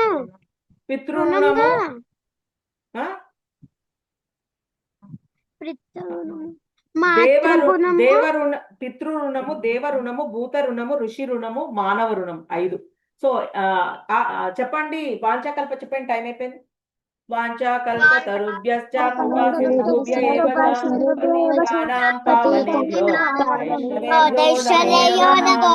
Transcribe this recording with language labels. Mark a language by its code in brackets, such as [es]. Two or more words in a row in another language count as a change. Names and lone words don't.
[te] పితృరుణము, పితృరుణము, దేవరుణము, భూతరుణము, ఋషి రుణము, మానవ రుణం. 5. సో చెప్పండి. వాంఛాకల్ప చెప్పండి, టైం అయిపోయింది. [sa] వాంఛాకల్పతరుభ్యశ్చ కృపా సింధుభ్య ఏవ చ పతితానాం పావనేభ్యో వైష్ణవేభ్యో నమో నమః.